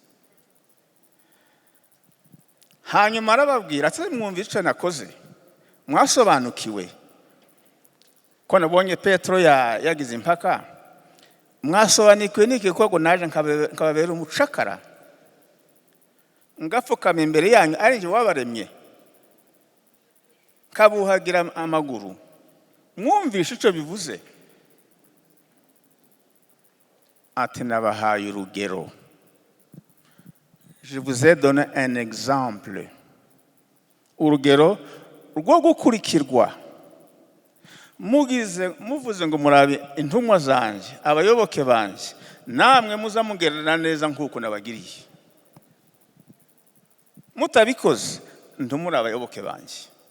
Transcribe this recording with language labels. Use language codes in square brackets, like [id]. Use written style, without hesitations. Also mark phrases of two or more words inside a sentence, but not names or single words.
[rw] Hanyuma arababwira ati mwumvise icyo nakoze, mwasobanukiwe ko nabonye Petero yagize impaka, mwasobanukiwe n'iki koko naje nkababera umucakara ngapfukama imbere yanyu ari njye wabaremye kabuhagira amaguru, mwumvishe icyo bivuze? Ati nabahaye urugero. [fr] Je vous ai donné un exemple. [rw] Urugero rwo gukurikirwa. Muvuze ngo murabe intumwa zanjye, abayoboke banjye, namwe muzamugerera neza nk'uko nabagiriye. Mutabikoze ntumuri abayoboke banjye.